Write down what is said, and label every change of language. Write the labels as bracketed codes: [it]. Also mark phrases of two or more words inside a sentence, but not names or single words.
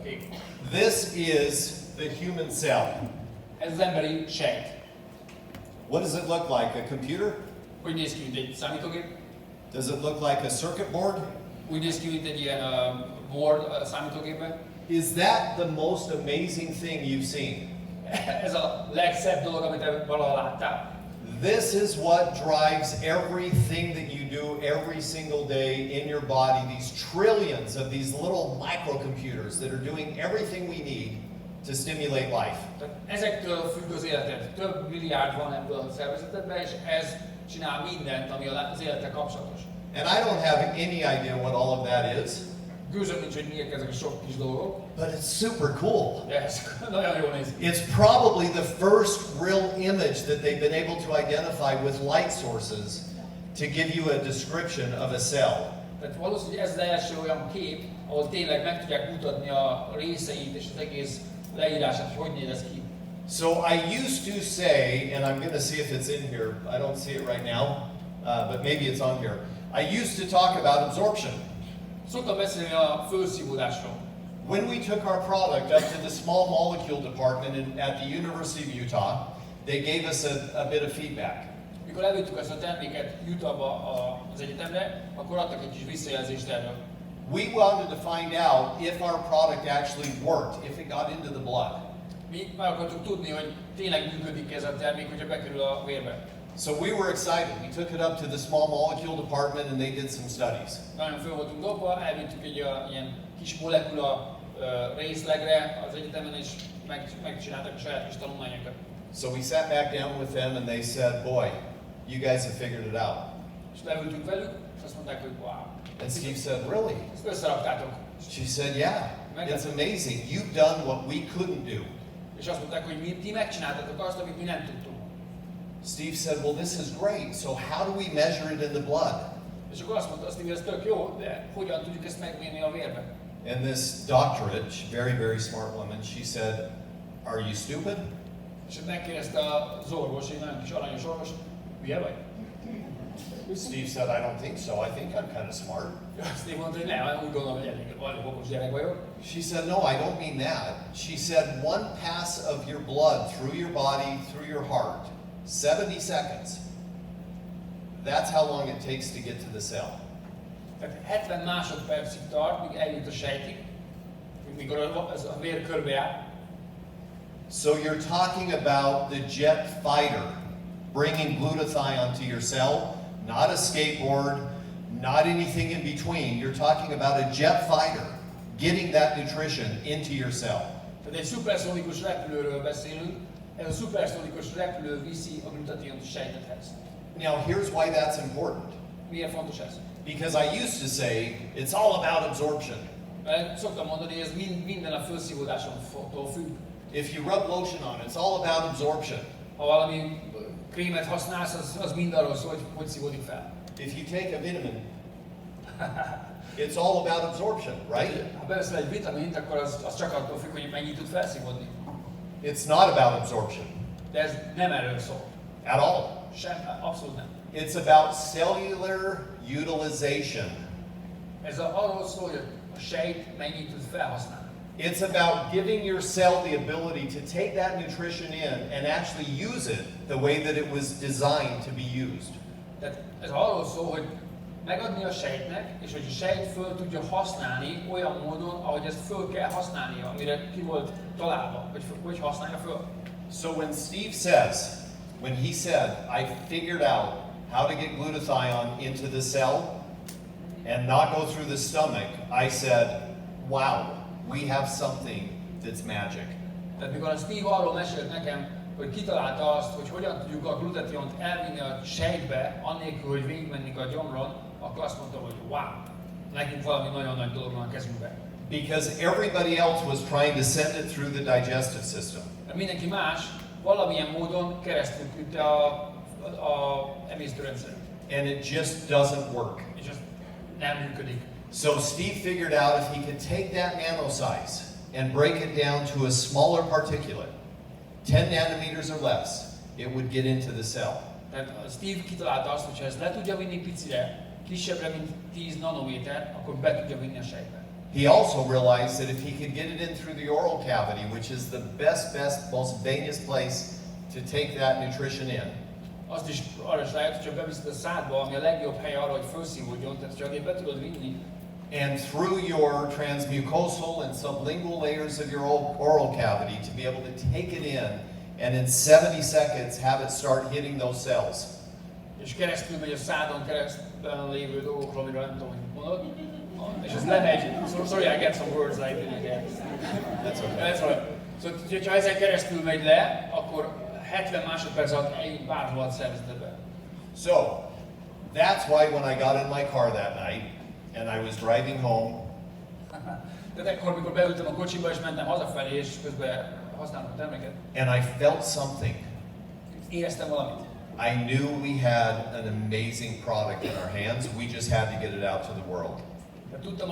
[hu] ég. [en] This is the human cell. [hu] Ez az emberi sejt. [en] What does it look like? A computer? [hu] Hogy néz ki, mint egy számítógép? [en] Does it look like a circuit board? [hu] Úgy néz ki, mint egy ilyen board a számítógépben. [en] Is that the most amazing thing you've seen? [hu] Ez a legszebb dolog, amit valaha láttál. [en] This is what drives everything that you do every single day in your body. These trillions of these little microcomputers that are doing everything we need to stimulate life. [hu] Tehát ezektől függ az életed. Több milliárd van ebből a szervezetedben, és ez csinál mindent, ami az élettel kapcsolatos. [en] And I don't have any idea what all of that is. [hu] Gőzöm nincs, hogy miért ezek a sok kis dolgok. [en] But it's super cool. [hu] De ez nagyon jól néz ki. [en] It's probably the first real image that they've been able to identify with light sources to give you a description of a cell. [hu] Tehát valószínűleg ez az első olyan kép, ahol tényleg meg tudják mutatni a részeit és az egész leírását, hogy néz ez ki. [en] So I used to say, and I'm going to see if it's in here. I don't see it right now, but maybe it's on here. I used to talk about absorption. [hu] Szoktam beszélni a fölszívódásról. [en] When we took our product up to the small molecule department at the University of Utah, they gave us a bit of feedback. [hu] Mikor elvittük ezt a terméket Utahba az egyetemre, akkor adtak egy kis visszajelzést erről. [en] We wanted to find out if our product actually worked, if it got into the blood. [hu] Mi meg akartuk tudni, hogy tényleg működik ez a termék, hogyha bekerül a vérbe. [en] So we were excited. We took it up to the small molecule department and they did some studies. [hu] Nagyon föl voltunk dobva, elvittük egy ilyen kis molekula részlegre az egyetemen, és megcsináltak a saját kis tanulmányokat. [en] So we sat back down with them and they said, boy, you guys have figured it out. [hu] És leültünk velük, és azt mondták, hogy wow. [en] And Steve said, really? [hu] Ezt összeraktátok. [en] She said, yeah, it's amazing. You've done what we couldn't do. [hu] És azt mondták, hogy ti megcsináltatok azt, amit mi nem tudtunk. [en] Steve said, well, this is great. So how do we measure it in the blood? [hu] És akkor azt mondta, Steve, ez tök jó, de hogyan tudjuk ezt megmérni a vérben? [en] And this doctorate, very, very smart woman, she said, are you stupid? [hu] És megkérdezte az orvos, egy nagyon kis aranyos orvos, hülye vagy? [en] Steve said, I don't think so. I think I'm kind of smart. [hu] Steve mondta, hogy nem, úgy gondolom, hogy elég okos gyerek vagyok. [en] She said, no, I don't mean that. She said, one pass of your blood through your body, through your heart, 70 seconds. That's how long it takes to get to the cell. [hu] Tehát 70 másodpercig tart, míg eljut a sejtig, mikor ez a vér körbejár. [en] So you're talking about the jet fighter bringing glutathione to your cell, not a skateboard, not anything in between. You're talking about a jet fighter getting that nutrition into your cell. [hu] Tehát egy szuperszonikus repülőről beszélünk, ez a szuperszonikus repülő viszi a glutationt a sejtethez. [en] Now here's why that's important. [hu] Miért fontos ez? [en] Because I used to say it's all about absorption. [hu] Mert szoktam mondani, hogy ez minden a felszívódáson függ. [en] If you rub lotion on, it's all about absorption. [hu] Ha valami krémet használsz, az mind arról szól, hogy szívódik fel. [en] If you take a vitamin, it's all about absorption, right? [hu] Ha beveszel egy vitamint, akkor az csak attól függ, hogy mennyit tud felszívódni. [en] It's not about absorption. [hu] De ez nem erről szól. [en] At all. [hu] Sem, abszolút nem. [en] It's about cellular utilization. [hu] Ez arról szól, hogy a sejt mennyit tud felhasználni. [en] It's about giving your cell the ability to take that nutrition in and actually use it the way that it was designed to be used. [hu] Tehát ez arról szól, hogy megadni a sejtnek, és hogy a sejt föl tudja használni olyan módon, ahogy ezt föl kell használnia, amire ki volt találva, hogy használja föl. [en] So when Steve says, when he said, I figured out how to get glutathione into the cell and not go through the stomach, I said, wow, we have something that's magic. [hu] Tehát mikor a Steve arról mesélt nekem, hogy kitalálta azt, hogy hogyan tudjuk a glutationt elvinni a sejtbe, annélkül, hogy végigmennénk a gyomron, akkor azt mondtam, hogy wow, nekünk valami nagyon nagy dolog van a kezünkben. [en] Because everybody else was trying to send it through the digestive system. [hu] Mindenki más valamilyen módon keresztül küldte a emésztőrendszert. [en] And it just doesn't work. [hu] És ez nem működik. [en] So Steve figured out if he could take that nanosize and break it down to a smaller particulate, 10 nanometers or less, it would get into the cell. [hu] Tehát Steve kitalálta azt, hogy ha ezt le tudja vinni picire, kisebbre, mint 10 nanométer, akkor be tudja vinni a sejtbe. [en] He also realized that if he could get it in through the oral cavity, which is the best, most venous place to take that nutrition in, [hu] Azt is arra is rájött, hogy csak beviszed a szádba, ami a legjobb hely arra, hogy felszívódjon, tehát csak be tudod vinni. [en] and through your transmucosal and sublingual layers of your oral cavity to be able to take it in and in 70 seconds have it start hitting those cells. [hu] És keresztül megy a szádon keresztben lévő dolgokról, amiről nem tudom, hogy mondod. És ez lemegy. [en] Sorry, I get some words I didn't get. That's okay. That's right. [hu] Szóval, ha ezen keresztül megy le, akkor 70 másodperc alatt eljut bárhol a szervezetbe. [en] So, that's why when I got in my car that night and I was driving home, [hu] Tehát ekkor, mikor beültem a kocsiba és mentem hazafelé, és közben használtam a terméket, [en] and I felt something, [hu] éreztem valamit. [en] I knew we had an amazing product in our hands. We just had to get it out to the world. [hu] De tudtam,